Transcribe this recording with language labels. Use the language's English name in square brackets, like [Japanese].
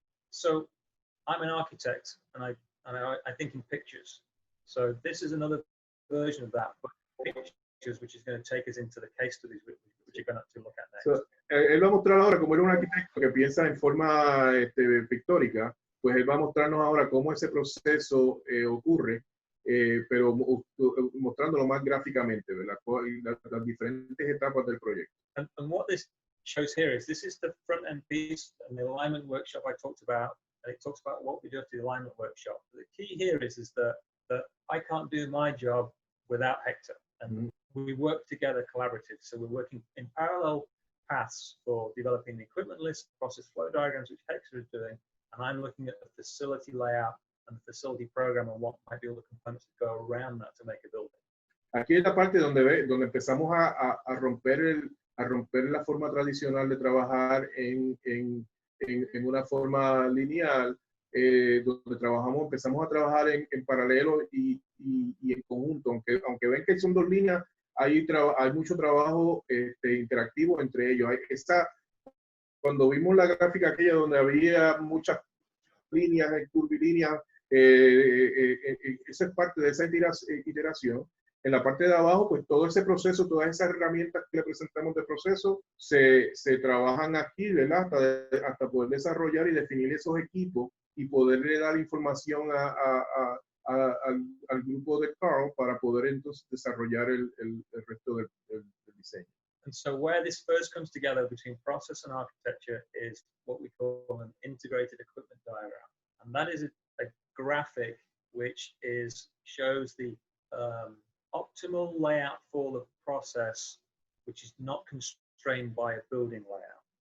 [English] So I'm an architect and I think in pictures. So this is another version of that, but pictures, which is going to take us into the case studies which you're going to look at next. [Spanish] So, él va a mostrar ahora, como era un arquitecto que piensa en forma pictórica, pues él va a mostrarnos ahora cómo ese proceso ocurre, pero mostrándolo más gráficamente, ¿verdad? Las diferentes etapas del proyecto. [English] And what this shows here is this is the front end piece and the alignment workshop I talked about, and it talks about what we do at the alignment workshop. The key here is that I can't do my job without Hector, and we work together collaborative. So we're working in parallel paths for developing the equipment list, process flow diagrams, which Hector is doing, and I'm looking at the facility layout and the facility program and what might be all the components that go around that to make a building. [Spanish] Aquí es la parte donde empezamos a romper la forma tradicional de trabajar en una forma lineal, donde empezamos a trabajar en paralelo y en conjunto, aunque ven que son dos líneas, hay mucho trabajo interactivo entre ellos. Cuando vimos la gráfica aquella donde había muchas líneas, curvilíneas, esa es parte de esa iteración. En la parte de abajo, pues todo ese proceso, todas esas herramientas que le presentamos de proceso, se trabajan aquí, ¿verdad? Hasta poder desarrollar y definir esos equipos y poderle dar información al grupo de Carl para poder entonces desarrollar el resto del diseño. [English] And so where this first comes together between process and architecture is what we call an integrated equipment diagram. And that is a graphic which shows the optimal layout for the process, which is not constrained by a building layout.